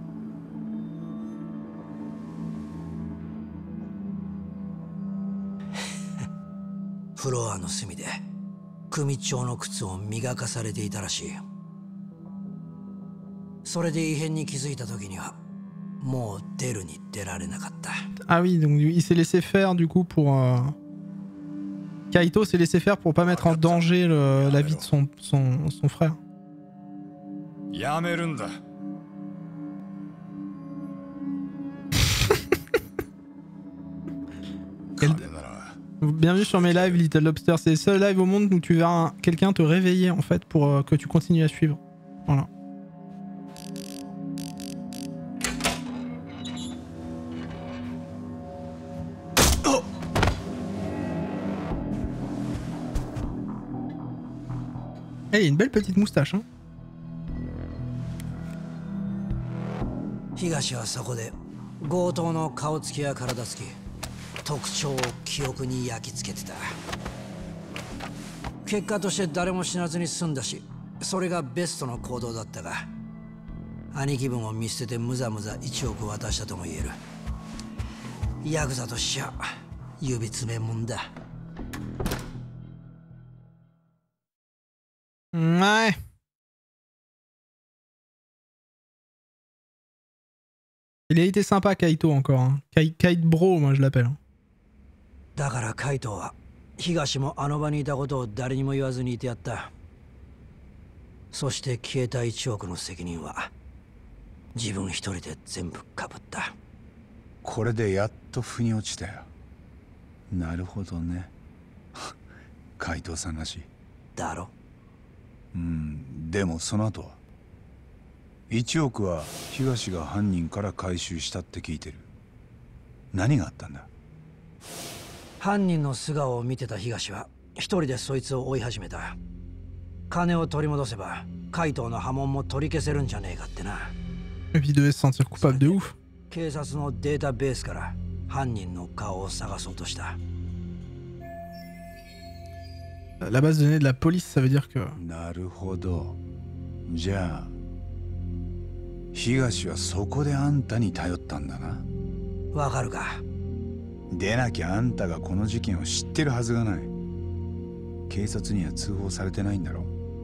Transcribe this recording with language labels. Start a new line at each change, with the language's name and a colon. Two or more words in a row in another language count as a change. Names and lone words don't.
Japanese: フロアの隅で組長の靴を磨かされていたらしい。それで異変に気づいた時にはもう出るに出られなかった。
French: Ah oui, donc il s'est laissé faire du coup pour... Kaito s'est laissé faire pour pas mettre en danger la vie de son frère.
Japanese: やめるんだ。
French: Bienvenue sur mes lives, Little Lobster. C'est le seul live au monde où tu verras quelqu'un te réveiller en fait pour que tu continues à suivre. Voilà. Eh, il a une belle petite moustache, hein.
Japanese: 東はそこで強盗の顔つきや体つき、特徴を記憶に焼き付けてた。結果として誰も死なずに済んだし、それがベストの行動だったが、兄貴分を見捨ててむざむざ1億渡したとも言える。ヤクザとしちゃ指詰めもんだ。
French: Ouais. Il a été sympa, Kaito, encore. Hein. Kite Bro, moi je l'appelle.
Japanese: だからカイトは東もあの場にいたことを誰にも言わずにいてやった。そして消えた1億の責任は自分一人で全部かぶった。これでやっと腑に落ちたよ。なるほどね。海藤さんらしい。だろ。でもその後は1億は東が犯人から回収したって聞いてる。何があったんだ？犯人の素顔を見てた東は一人でそいつを追い始めた。金を取り戻せば海藤の波紋も取り消せるんじゃねえかってな。
French: Et puis il devait se sentir coupable de ouf.
Japanese: 警察のデータベースから犯人の顔を探そうとした。
French: La base de données de la police, ça veut dire que...
Japanese: なるほど。じゃあ東はそこであんたに頼ったんだな。わかるか？でなきゃあんたがこの事件を知ってるはずがない。警察には通報されてないんだろ。